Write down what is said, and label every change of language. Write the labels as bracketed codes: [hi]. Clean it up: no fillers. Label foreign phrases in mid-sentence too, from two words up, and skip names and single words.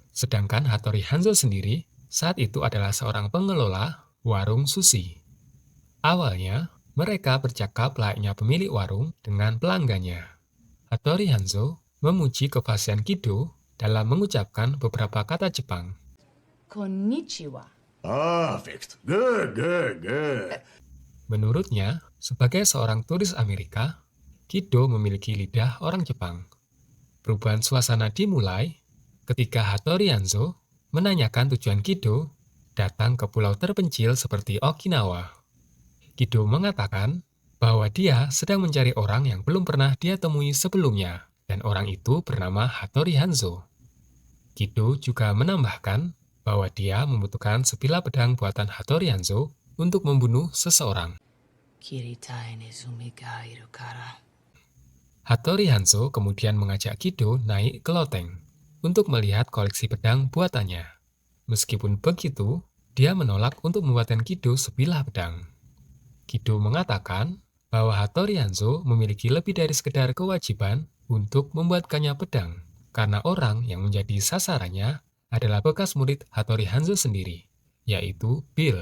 [id] Sedangkan Hattori Hanzo sendiri saat itu adalah seorang pengelola warung sushi. Awalnya, mereka bercakap layaknya pemilik warung dengan pelanggannya. Hattori Hanzo memuji kefasihan Kido dalam mengucapkan beberapa kata Jepang. [ja] Konnichiwa. [en] Perfect. Good, good, good. [id] Menurutnya, sebagai seorang turis Amerika, Kido memiliki lidah orang Jepang. Perubahan suasana dimulai ketika Hattori Hanzo menanyakan tujuan Kido datang ke pulau terpencil seperti Okinawa. Kido mengatakan bahwa dia sedang mencari orang yang belum pernah dia temui sebelumnya, dan orang itu bernama Hattori Hanzo. Kido juga menambahkan bahwa dia membutuhkan sebilah pedang buatan Hattori Hanzo untuk membunuh seseorang. [ja] 斬りたい鼠がいるから. [id] Hattori Hanzo kemudian mengajak Kido naik ke loteng untuk melihat koleksi pedang buatannya. Meskipun begitu, dia menolak untuk membuatkan Kido sebilah pedang. Kido mengatakan bahwa Hattori Hanzo memiliki lebih dari sekedar kewajiban untuk membuatkannya pedang, karena orang yang menjadi sasarannya adalah bekas murid Hattori Hanzo sendiri, yaitu Bill.